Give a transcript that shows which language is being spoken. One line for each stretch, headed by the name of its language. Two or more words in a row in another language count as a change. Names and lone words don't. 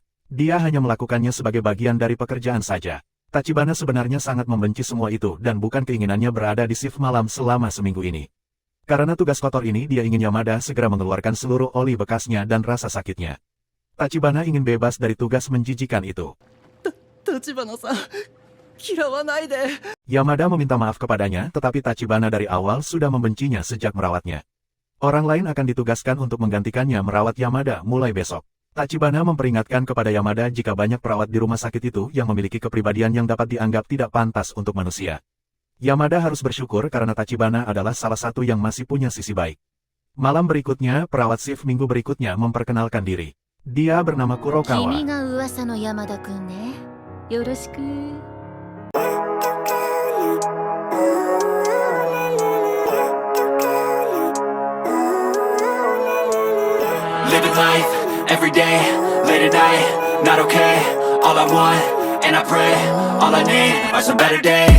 Indonesian: Dia hanya melakukannya sebagai bagian dari pekerjaan saja. Tachibana sebenarnya sangat membenci semua itu dan bukan keinginannya berada di shift malam selama seminggu ini. Karena tugas kotor ini dia ingin Yamada segera mengeluarkan seluruh oli bekasnya dan rasa sakitnya. Tachibana ingin bebas dari tugas menjijikan itu.
Japanese: 立花さん、嫌わないで。
Indonesian: Yamada meminta maaf kepadanya, tetapi Tachibana dari awal sudah membencinya sejak merawatnya. Orang lain akan ditugaskan untuk menggantikannya merawat Yamada mulai besok. Tachibana memperingatkan kepada Yamada jika banyak perawat di rumah sakit itu yang memiliki kepribadian yang dapat dianggap tidak pantas untuk manusia. Yamada harus bersyukur karena Tachibana adalah salah satu yang masih punya sisi baik. Malam berikutnya, perawat shift minggu berikutnya memperkenalkan diri. Dia bernama Kurokawa.
Japanese: 君が噂の山田くんね。よろしく。
English: Living life, every day, late at night, not okay. All I want, and I pray, all I need are some better days.